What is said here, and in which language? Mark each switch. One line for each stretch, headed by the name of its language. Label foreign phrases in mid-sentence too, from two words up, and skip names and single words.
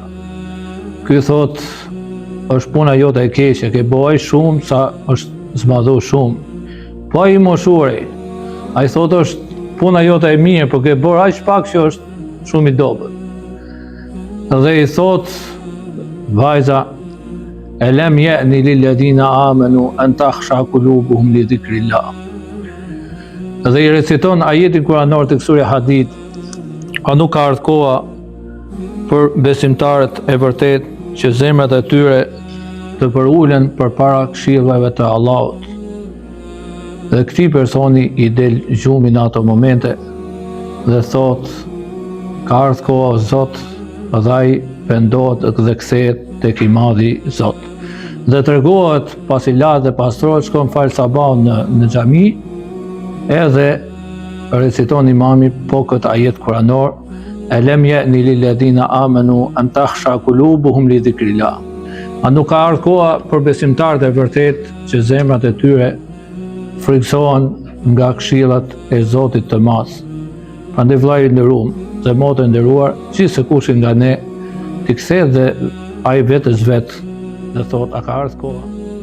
Albanian: Ky thot, është puna jote e keqe, ke bëj shumë sa është zmadhu shumë. Po ai i moshuari, ai thot është puna jote e mirë, por ke bërë aq pak që është shumë i dobët. Dhe i thot vajza,
Arabic: ألم يأن للذين آمنوا أن تخشى قلوبهم لذكر الله.
Albanian: Dhe i reciton ajetin kuranor të surja Hadid, a nuk ka ardhur koha për besimtarët e vërtet që zemrat e tyre të përulen përpara këshillave të Allahut. Dhe këtij personi i del gjumi në ato momente dhe thot, ka ardhur koha o Zot, dhe ai pendohet dhe kthehet tek i madhi Zot. Dhe tregohet pasi la dhe pastrohet, shkon fal sabahun në xhami, edhe reciton imami po këtë ajet kuranor,
Arabic: ألم يأن للذين آمنوا أن تخشى قلوبهم لذكر الله.
Albanian: A nuk ka ardhur koha për besimtarët e vërtet që zemrat e tyre friksohen nga këshillat e Zotit të Madh. Prandaj vllai i nderuar dhe motra e nderuar, gjithsekush nga ne, të kthehet dhe ai vetes vet dhe thot, a ka ardhur koha?